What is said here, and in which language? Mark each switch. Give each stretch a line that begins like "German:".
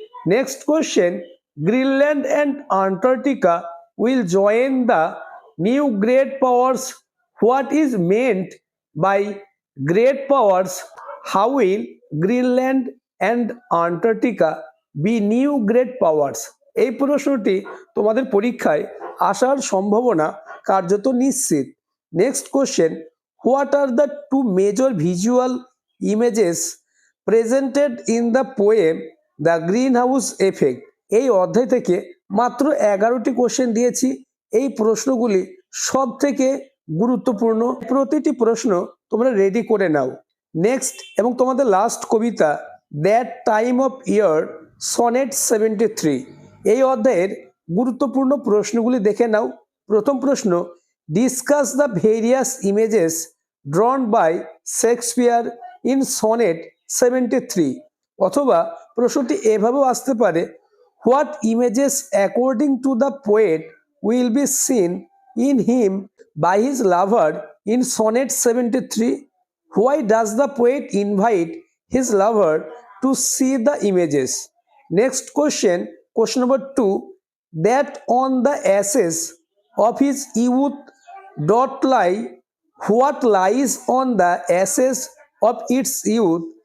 English: Next question, Greenland and Antarctica will join the new great powers. What is meant by great powers? How will Greenland and Antarctica be new great powers?
Bangla: এই প্রশ্নটি তোমাদের পরীক্ষায় আসার সম্ভাবনা কার্যত নিশ্চিত।
English: Next question, what are the two major visual images presented in the poem the greenhouse effect?
Bangla: এই অধ্যায় থেকে মাত্র 11টি কোশ্চেন দিয়েছি। এই প্রশ্নগুলি সব থেকে গুরুত্বপূর্ণ, প্রতিটি প্রশ্ন তোমরা রেডি করে নাও। নেক্সট এবং তোমাদের last Kabita that time of year sonnet 73, এই অধ্যায়ের গুরুত্বপূর্ণ প্রশ্নগুলি দেখে নাও। প্রথম প্রশ্ন,
English: discuss the various images drawn by Shakespeare in sonnet 73,
Bangla: অথবা প্রশ্নটি এভাবেও আসতে পারে,
English: What images according to the poet will be seen in him by his lover in sonnet 73? Why does the poet invite his lover to see the images? Next question, question number 2, that on the ashes of his youth dot lie, what lies on the ashes of its youth?